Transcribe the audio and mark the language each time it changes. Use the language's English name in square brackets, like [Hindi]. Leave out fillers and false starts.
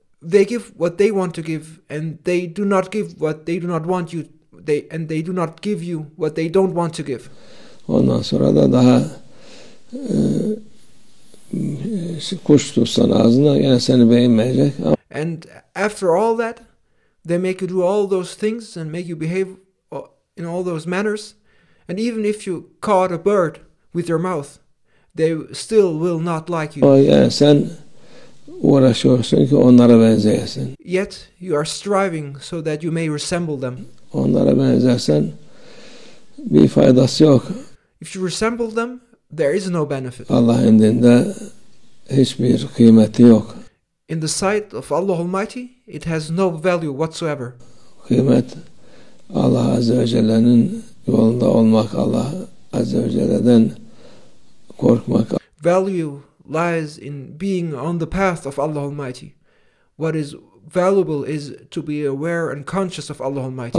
[English] They give what they want to give, and they do not give what they do not want you. They do not give you what they don't want to give. [Turkish] Ondan sonra da daha kuş tutsan ağzına yani seni beğenmeyecek. [English] And after all that, they make you do all those things and make you behave in all those manners. And even if you caught a bird with your mouth, they still will not like you. [Turkish] Yani sen uğraşıyorsun ki onlara benzeyesin. [English] Yet you are striving so that you may resemble them. [Turkish] Onlara benzersen bir faydası yok. [English] If you resemble them, there is no benefit. [Turkish] Allah indinde hiçbir kıymeti yok. [English] In the sight of Allah Almighty, it has no value whatsoever. [Turkish] Kıymet Allah Azze ve Celle'nin yolunda olmak, Allah Azze ve Celle'den korkmak. [English] Value lies in being on the path of Allah Almighty. What is valuable is to be aware and conscious of Allah Almighty.